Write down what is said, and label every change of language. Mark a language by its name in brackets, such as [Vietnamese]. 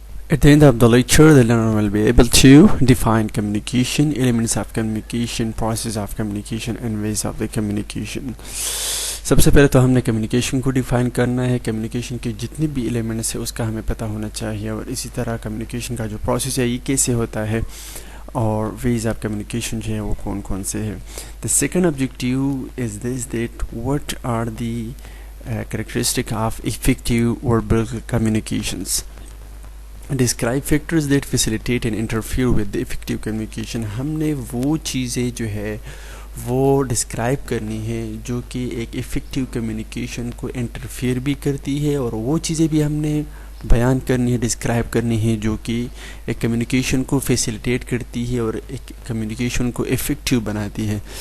[English] At the end of the lecture, the learner will be able to define communication, elements of communication, process of communication, and ways of the communication. [Hindi] सबसे पहले तो हमने communication को define करना है. Communication के जितने भी एलिमेंट्स है उसका हमें पता होना चाहिए, और इसी तरह कम्युनिकेशन का जो प्रोसेस है ये कैसे होता है और वेज ऑफ कम्युनिकेशन जो है वो कौन कौन से है. [English] The second objective is this that what are the characteristic of effective verbal communications. Describe factors that facilitate and interfere with the effective communication. [Hindi] हमने वो चीज़ें जो है वो डिस्क्राइब करनी है जो कि एक इफ़ेक्टिव कम्युनिकेशन को इंटरफेयर भी करती है, और वो चीज़ें भी हमने बयान करनी है, डिस्क्राइब करनी है जो कि एक कम्युनिकेशन को फैसिलिटेट करती है और एक कम्युनिकेशन को इफ़ेक्टिव बनाती है.